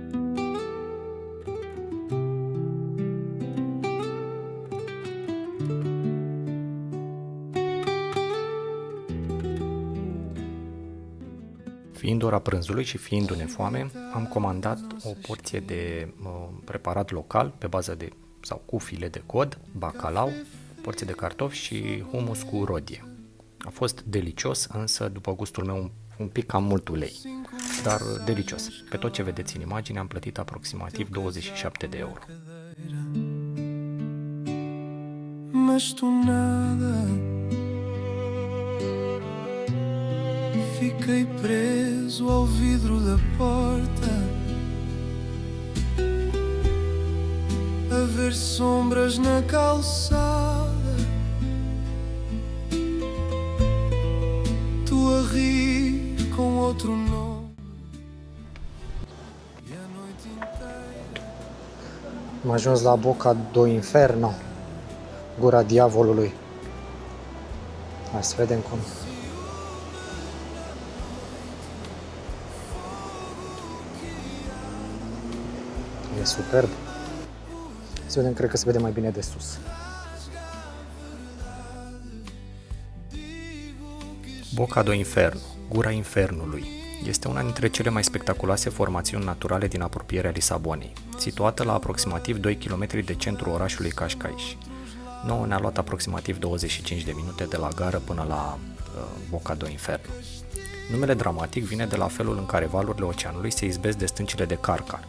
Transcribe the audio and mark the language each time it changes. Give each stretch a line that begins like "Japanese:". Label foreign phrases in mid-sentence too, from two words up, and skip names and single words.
Romanian: Fiind ora prânzului și fiindu-ne foame, am comandat o porție de preparat local pe bază de sau cu file de cod, bacalao, porție de cartofi și hummus cu rodie. A fost delicios, însă după gustul meu un pic cam mult ulei, dar delicios. Pe tot ce vedeți în imagine am plătit aproximativ 27 de euro.
Portuguese: Mas tu nada, fiquei preso ao vidro da porta, a ver sombras na calçada, tu a rir com outro nome e a noite inteira.
Romanian: Am ajuns la Boca do Inferno, gura diavolului. Hai să vedem cum. E superb. Să vedem, cred că se vede mai bine de sus. Boca do Inferno, gura infernului, este una dintre cele mai spectaculoase formațiuni naturale din apropierea Lisabonei, situată la aproximativ 2 km de centrul orașului Cascais. Nouă ne-a luat aproximativ 25 de minute de la gară până la Boca do Inferno. Numele dramatic vine de la felul în care valurile oceanului se izbesc de stâncile de Carcar.